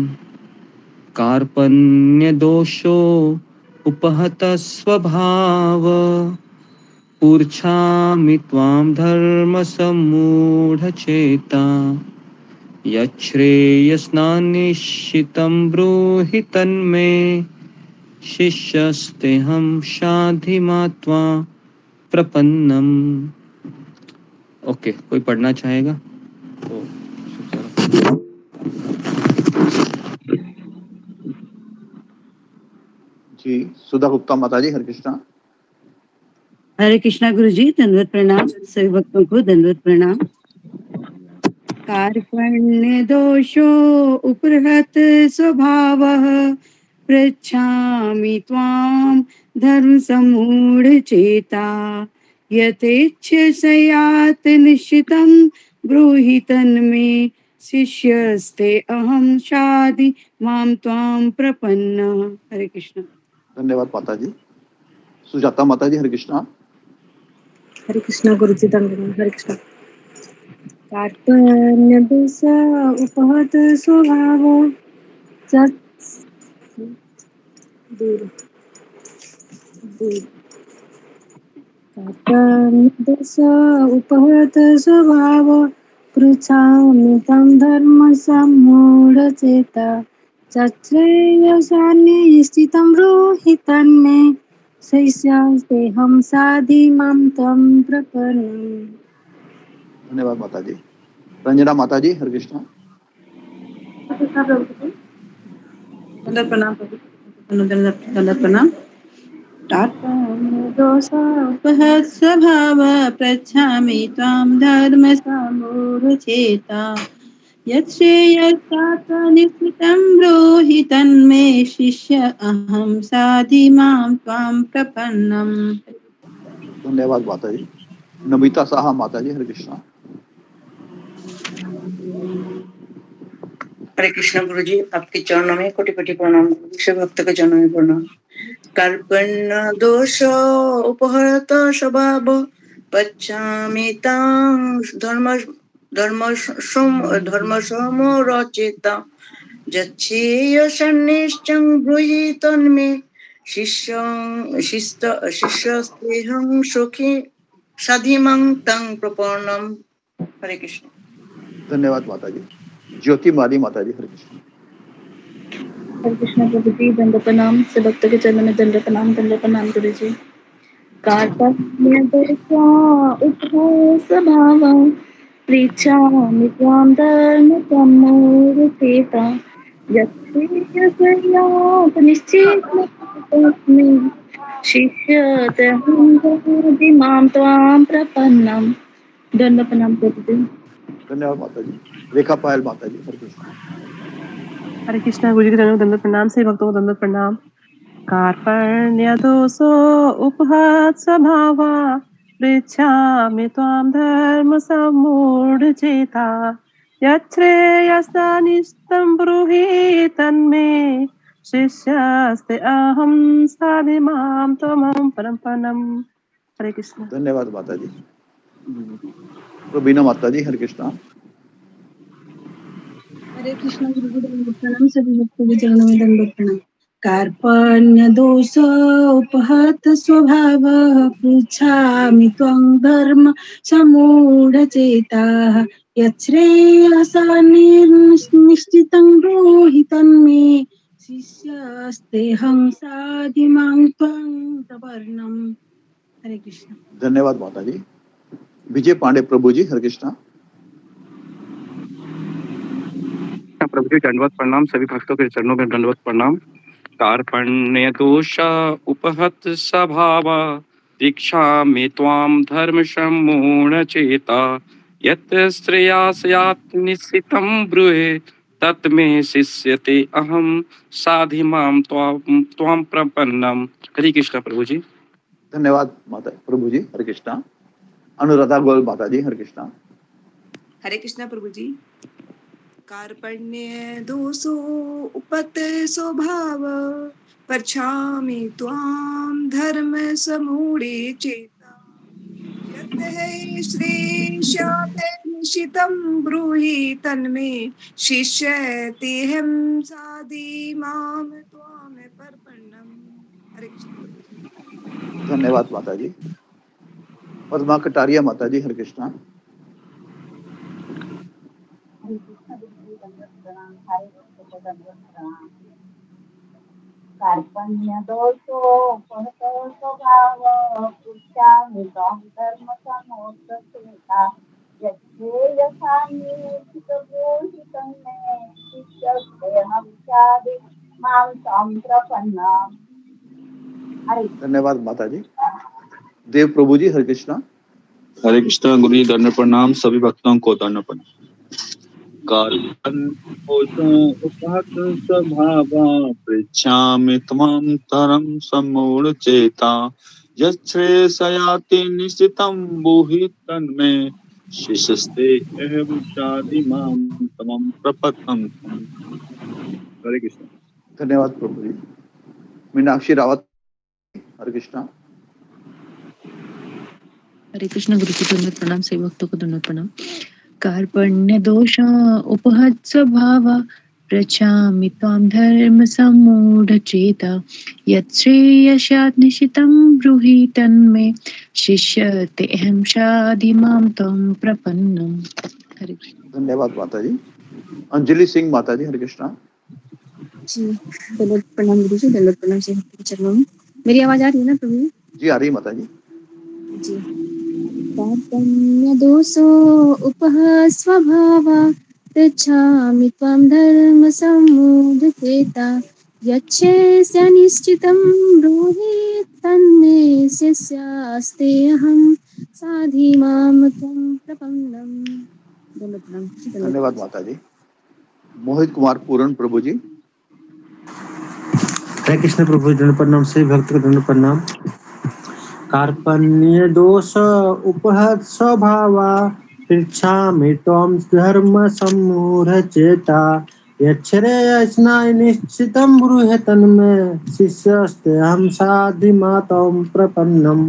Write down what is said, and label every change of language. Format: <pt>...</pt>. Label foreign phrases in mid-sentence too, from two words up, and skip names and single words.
<sa>कार्पण्यदोषो उपहत स्वभाव ऊर्च्छामि त्वां धर्मसम्मूढचेता यच्छ्रेयस्नानिश्चितं ब्रूहि तन्मे शिष्यस्तेऽहं शाधिमात्मा प्रपन्नम्।</sa> <hi>ओके, कोई पढ़ना चाहेगा तो जी सुधा गुप्ता माता जी, हरे कृष्णा। हरे कृष्णा गुरु जी, दंडवत प्रणाम। सभी भक्तों को दंडवत प्रणाम।</hi> <sa>कार्पण्य दोषो उपहत स्वभावः पृच्छामि त्वां धर्म सम्मूढ़ चेता यथेच्छसयात् निश्चितं ब्रूहि तन्मे शिष्यस्ते अहं शाधि मां त्वां प्रपन्न।</sa> <hi>हरे कृष्ण। धन्यवाद माता जी। सुजाता माता जी, हरे कृष्णा। हरे कृष्णा गुरु जी, धन्यवाद। हरे कृष्णा।</hi> <sa>कार्पण्य दोष उपहत स्वभाव दूर दूर कार्पण्य दोष उपहत स्वभाव पृच्छामि तं धर्म सम्मूढचेता चश्रेयसानि स्थितं ब्रूहि तन्मे शिष्यस्तेऽहं साधि मां त्वं प्रपन्नम्।</sa> <hi>धन्यवाद माता जी। रंजना माता जी, हरे कृष्णा। दंडवत प्रणाम प्रभु। दंडवत प्रणाम।</hi> <sa>कार्पण्यदोषोपहत स्वभाव पृच्छामि त्वां धर्म सम्मूढचेता यच्छ्रेयस्यात् निश्चितं ब्रूहि तन्मे शिष्य अहं साधि मां त्वां प्रपन्नम्।</sa> <hi>धन्यवाद माता जी। नमिता साहा माता जी, हरे कृष्णा। हरे कृष्ण गुरु जी, आपके चरणों में कोटि कोटि प्रणाम। विश्व भक्त के चरणों में प्रणाम।</hi> <sa>कार्पण्य दोष उपहत स्वभाव पच्छामि तां धर्म समोरचेता यच्छेयसन्निश्चं ब्रूहि तन्मे शिष्यस्तेऽहं सुखी साधिमां तं प्रपन्नम्।</sa> <hi>हरे कृष्ण। धन्यवाद माता जी। ज्योति माली माता जी, हरे कृष्णा। हरे कृष्णा प्रभु जी, दंडवत प्रणाम। से भक्तों के चरणों में दंडवत प्रणाम गुरु जी।</hi> <sa>कार्पण्य दोष उपहत स्वभाव पृच्छामि त्वां धर्म सम्मूढचेता यच्छ्रेयस्यात् निश्चितं शिष्यस्तेऽहं साधि मां त्वां प्रपन्नम्।</sa> <hi>दंडवत प्रणाम प्रभु जी। धन्यवाद माता जी। रेखा पायल माता जी, हरे कृष्णा। हरे कृष्णा गुरु जी के चरणों में दंडवत प्रणाम। से भक्तों को दंडवत प्रणाम।</hi> <sa>कार्पण्य दोषो उपहत स्वभावा पृच्छामि त्वां धर्म सम्मूढचेता यच्छ्रेयस्यानिष्टं ब्रूहि तन्मे शिष्यस्ते अहं साधि मां त्वमहं परमपदम्।</sa> <hi>हरे कृष्ण। धन्यवाद माता जी। रुबीना माता जी, हरे कृष्णा। हरे कृष्ण गुरु जी, दंडवत प्रणाम। सभी भक्तों के चरणों में दंडवत प्रणाम।</hi> <sa>कार्पण्य दोष उपहत स्वभाव पृच्छामि त्वं धर्म सम्मूढचेता यच्छ्रेयसानिश्चितं ब्रूहि तन्मे शिष्यस्तेऽहं साधि मां त्वं प्रपन्नम्।</sa> <hi>हरे कृष्ण। धन्यवाद माता जी। विजय पांडे प्रभु जी, हरे कृष्णा। प्रभु जी दंडवत प्रणाम। सभी भक्तों के चरणों में दंडवत प्रणाम।</hi> <sa>कार्पण्य दोष उपहत स्वभावा दीक्षामि त्वां धर्म सम्मूढ़ चेता यत् श्रेयास्यात् निश्चितं ब्रूहि तत् मे शिष्यते अहम साधि माम त्वां प्रपन्नम।</sa> <hi>हरे कृष्ण प्रभु जी। धन्यवाद माता प्रभु जी। हरे कृष्णा। अनुराधा गोयल माता जी। हरे कृष्णा। हरे कृष्णा प्रभु जी।</hi> <sa>कार्पण्य दोषो उपत स्वभाव पछामि त्वां धर्म समूढ़े चेता यत् है श्रेष्यते निशितं ब्रूहि तन्मे शिष्यतेऽहं साधि मां त्वां प्रपन्नम्।</sa> <hi>हरे कृष्ण। धन्यवाद माता जी। पद्मा कटारिया माता जी। हरे कृष्णा।</hi> <sa>कार्पण्य दोषो उपहतो स्वभाव पृच्छामि त्वां धर्म समुद्धचेता यच्छ्रेयसानि चितब्रूहि मे शिष्यस्तेऽहं चादि मां त्वां प्रपन्नम्।</sa> <hi>हरे धन्यवाद माता जी। देव प्रभु जी। हरे कृष्णा। हरे कृष्णा गुरु जी, दंड प्रणाम। सभी भक्तों को दंड प्रणाम।</hi> <sa>उपहत स्वभावा पृच्छामि त्वां धर्म सम्मूढ़ चेता यच्छ्रेयस्याति निश्चितं ब्रूहि तन्मे शिष्यस्ते अहं चादि मां त्वं प्रपन्नम्।</sa> <hi>हरे कृष्ण। धन्यवाद प्रभु जी। मीनाक्षी रावत। हरे कृष्णा। हरे कृष्ण गुरु जी, दंडवत प्रणाम। सभी भक्तों को दंडवत प्रणाम।</hi> <sa>कार्पण्य दोष उपहत स्वभाव पृच्छामि त्वां धर्म सम्मूढ़ चेता यत् श्रेयस्यात् निशितं ब्रूहि तन्मे शिष्यतेऽहं शाधि मां त्वं प्रपन्नम्।</sa> <hi>हरे कृष्ण। धन्यवाद माता जी। अंजलि सिंह माता जी। हरे कृष्णा। जी, दंडवत प्रणाम गुरु जी, दंडवत प्रणाम से भक्ति के चरणों में। मेरी आवाज आ रही है ना प्रभु जी आ रही माता जी। जी।</hi> <sa>कार्पण्य दोषो उपह स्वभावा पृच्छामि त्वां धर्म सम्मूढ़ चेता यच्छ्रेयस्य निश्चितं ब्रूहि तन्मे शिष्यास्तेऽहं साधि मां त्वं प्रपन्नम्।</sa> <hi>दंडवत प्रणाम, दंडवत धन्यवाद प्रणाम। माता जी। मोहित कुमार पूरन प्रभु जी। हरे कृष्ण प्रभु, दंड प्रणाम। सभी भक्त को दंड प्रणाम।</hi> <sa>कार्पण्य दोष उपहत स्वभावा पृच्छामि त्वां धर्म सम्मूढ़ चेता यच्छ्रेयस्यात् निश्चितं ब्रूहि तन्मे शिष्यस्तेऽहं साधि मां त्वं प्रपन्नम्।</sa>